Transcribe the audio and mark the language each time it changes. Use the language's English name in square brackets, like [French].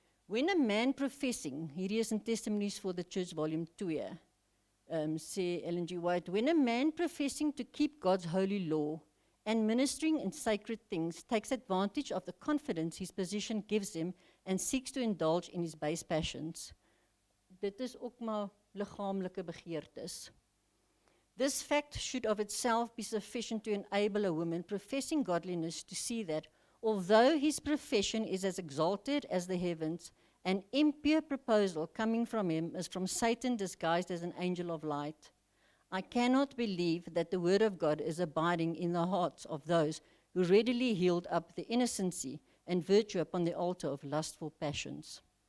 [English] When a man professing, [Afrikaans] hierdie is in [English] Testimonies for the Church volume 2, [Afrikaans] sê [English] Ellen G. White, when a man professing to keep God's holy law and ministering in sacred things takes advantage of the confidence his position gives him and seeks to indulge in his base passions. [Afrikaans] Dit is ook maar liggaamlike begeertes. [English] This fact should of itself be sufficient to enable a woman professing godliness to see that, although his profession is as exalted as the heavens, an impure proposal coming from him is from Satan disguised as an angel of light. I cannot believe that the word of God is abiding in the hearts of those who readily yield up the innocency and virtue upon the altar of lustful passions.